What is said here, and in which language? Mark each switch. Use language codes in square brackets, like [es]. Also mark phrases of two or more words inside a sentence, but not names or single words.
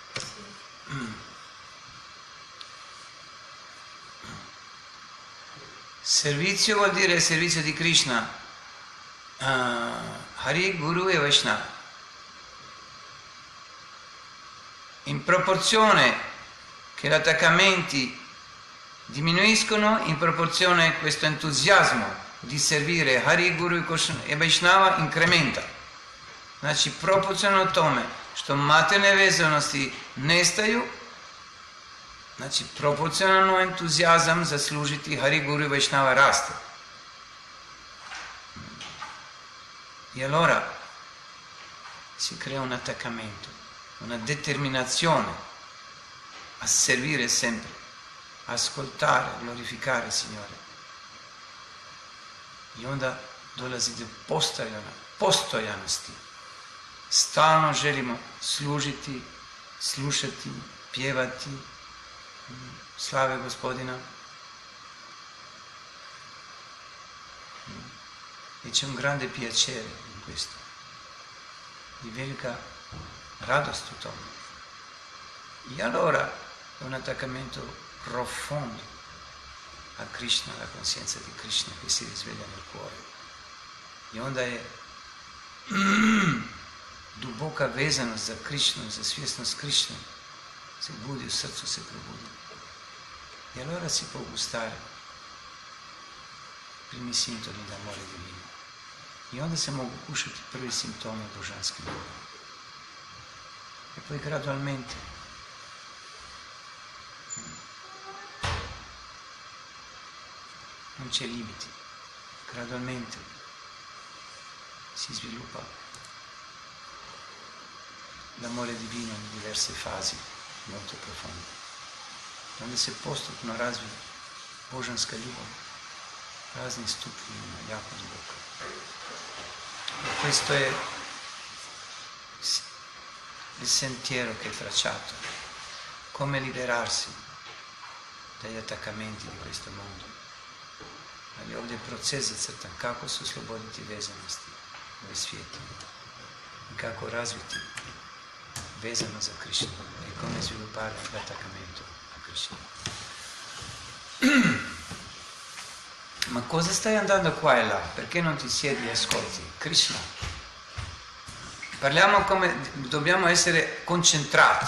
[it] Servizio vuol dire servizio di Krishna, Hari, Guru e Vaishnava. In proporzione che gli attaccamenti diminuiscono, in proporzione questo entusiasmo di servire Hari, Guru e Vaishnava incrementa. [hr] Znači, proporcionalno tome što materijalne vezanosti nestaju, znači, proporcionalno entuzijazam za služiti Hari, Guru i Vaishnava raste. [it] E allora si crea un attaccamento, una determinazione a servire sempre, ascoltare, glorificare Signore. [hr] I onda dolazi do postojanosti. Stalno želimo služiti, slušati, pjevati slave Gospodina. [it] E c'è un grande piacere in questo, di [hr] velika radost u tome. [it] E allora è un attaccamento profondo a Krishna, la coscienza di Krishna che si risveglia nel cuore. [hr] E onda je duboka vezanost za Krishnu, za svjesnost Krishne se budi, u srcu se probudi. [it] E allora si può gustare primi sintomi d'amore divino. [hr] I onda se mogu kušati prvi simptomi božanske ljubavi. [it] E poi gradualmente non c'è limiti, gradualmente si sviluppa l'amore divino in diverse fasi molto profonde. [hr] Onda se postupno razvija božanska ljubav, razni stupnji ima jako duboko. [it] Questo è il sentiero che è tracciato, come liberarsi dagli attaccamenti di questo mondo. [hr] Ali ovdje proces zacrtan kako se osloboditi vezanosti ove svijete i kako razviti vezano za Krishnu [it] e come sviluppare l'attaccamento a Krishna. Ma cosa stai andando qua e là? Perché non ti siedi e ascolti Krishna? Parliamo come dobbiamo essere concentrati.